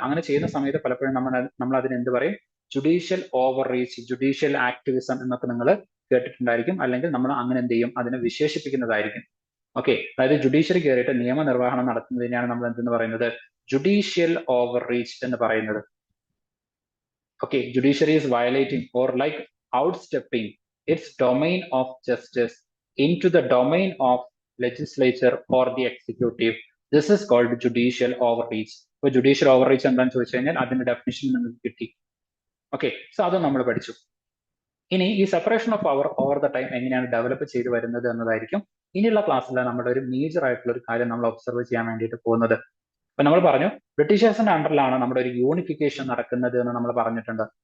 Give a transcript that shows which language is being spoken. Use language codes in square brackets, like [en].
[ml] അങ്ങനെ ചെയ്യുന്ന സമയത്ത് പലപ്പോഴും നമ്മൾ അതിന് എന്ത് പറയും? Judicial over reach, judicial activism എന്നൊക്കെ നിങ്ങൾ കേട്ടിട്ടുണ്ടായിരിക്കും. അല്ലെങ്കിൽ നമ്മൾ അങ്ങനെ എന്ത് ചെയ്യും? അതിനെ വിശേഷിപ്പിക്കുന്നതായിരിക്കും. ഓക്കെ, അതായത് ജുഡീഷ്യറി കയറിയിട്ട് നിയമനിർവഹണം നടത്തുന്നതിനെയാണ് നമ്മൾ എന്തെന്ന് പറയുന്നത്? ജുഡീഷ്യൽ ഓവർ റീച്ച് എന്ന് പറയുന്നത്. [en] Okay, judiciary is violating or like outstepping its domain of justice into the domain of legislature or the executive. This is called judicial overreach. [ml] ഇപ്പൊ ജുഡീഷ്യൽ ഓവർറീച്ച് എന്താണെന്ന് ചോദിച്ചു കഴിഞ്ഞാൽ അതിന്റെ ഡെഫിനിഷൻ നിങ്ങൾക്ക് കിട്ടി. ഓക്കെ, സോ അത് നമ്മൾ പഠിച്ചു. ഇനി ഈ separation of power over the time എങ്ങനെയാണ് ഡെവലപ്പ് ചെയ്തു വരുന്നത് എന്നതായിരിക്കും ഇനിയുള്ള ക്ലാസ്സിൽ നമ്മുടെ ഒരു മേജർ ആയിട്ടുള്ള ഒരു കാര്യം നമ്മൾ ഒബ്സർവ് ചെയ്യാൻ വേണ്ടിയിട്ട് പോകുന്നത്. അപ്പൊ നമ്മൾ പറഞ്ഞു ബ്രിട്ടീഷേഴ്സിന്റെ അണ്ടറിലാണ് നമ്മുടെ ഒരു യൂണിഫിക്കേഷൻ നടക്കുന്നത് എന്ന് നമ്മൾ പറഞ്ഞിട്ടുണ്ട്.